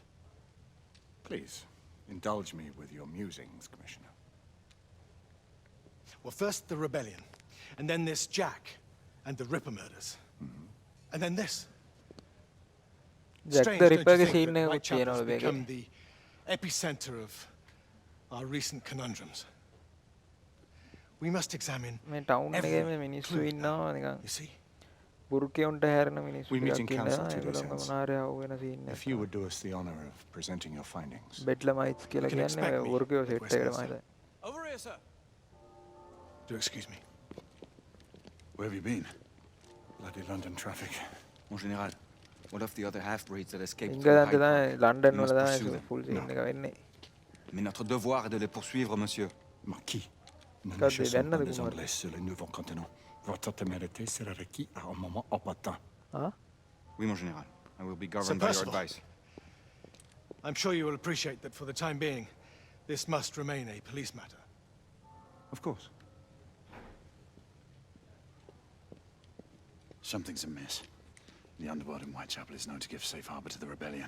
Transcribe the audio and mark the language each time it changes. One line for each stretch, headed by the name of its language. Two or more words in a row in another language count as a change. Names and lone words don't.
English: Please, indulge me with your musings, Commissioner. Well, first the rebellion, and then this Jack, and the Ripper murders. And then this.
Sinhala: ජැක්
English: Strange,
Sinhala: ද
English: don't you
Sinhala: රිපර්ගේ
English: think,
Sinhala: සීන්
English: that
Sinhala: එකකුත්
English: Whitechapel has
Sinhala: තියෙනවා මේකේ.
English: become the epicenter of our recent conundrums. We must examine
Sinhala: මේ ටවුන් එකේ
English: every
Sinhala: මිනිස්සු
English: clue.
Sinhala: ඉන්නවා නිකන්
English: You see?
Sinhala: බුරුකේ උන්ට හැරෙන මිනිස්සු
English: We meet in
Sinhala: ටිකක්
English: council
Sinhala: ඉන්නවා.
English: 2 days
Sinhala: ඒගොල්ලෝ
English: hence.
Sinhala: මොනාරය වෙන සීන්
English: If you would do us the honor of presenting your findings.
Sinhala: බෙඩ්ලමයිට්ස් කියලා
English: You can
Sinhala: කියන්නේ
English: expect me
Sinhala: බුරුකේ
English: at
Sinhala: සෙට් එකකට
English: Westminster.
Sinhala: මම හිතන්නේ.
English: Over here, sir. Do excuse me. Where have you been? Bloody London traffic.
French: Mon général,
English: what of the other half-breeds that escaped through
Sinhala: ඉංගලන්තේ
English: Hyde
Sinhala: තමයි
English: Park?
Sinhala: ලන්ඩන්
English: We
Sinhala: වල
English: must
Sinhala: තමයි
English: pursue them. full scene
Sinhala: එක වෙන්නේ.
French: Mais notre devoir est de les poursuivre, monsieur. Marquis, ne Quand nous des chassons veines pas de les Gomorrhe. Anglais sur le nouveau continent. Votre témérité sera requis à un moment opportun. ආ Oui, mon général.
English: I will be Sir governed by your Percival. advice. I'm sure you will appreciate that for the time being, this must remain a police matter. Of course. Something's amiss. The underworld in Whitechapel is known to give safe harbor to the rebellion.